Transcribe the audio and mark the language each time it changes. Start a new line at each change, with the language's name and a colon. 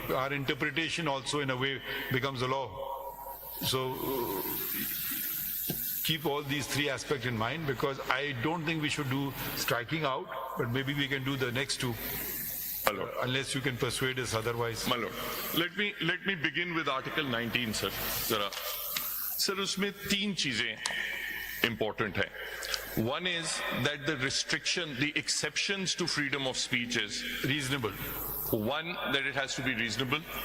English: Our interpretation also in a way becomes a law. So keep all these three aspects in mind, because I don't think we should do striking out, but maybe we can do the next two. Unless you can persuade us otherwise. My lord, let me begin with Article 19, sir.
Hindi: Zara. Sir, उसमें तीन चीजें important है.
English: One is that the exceptions to freedom of speech is reasonable. One, that it has to be reasonable.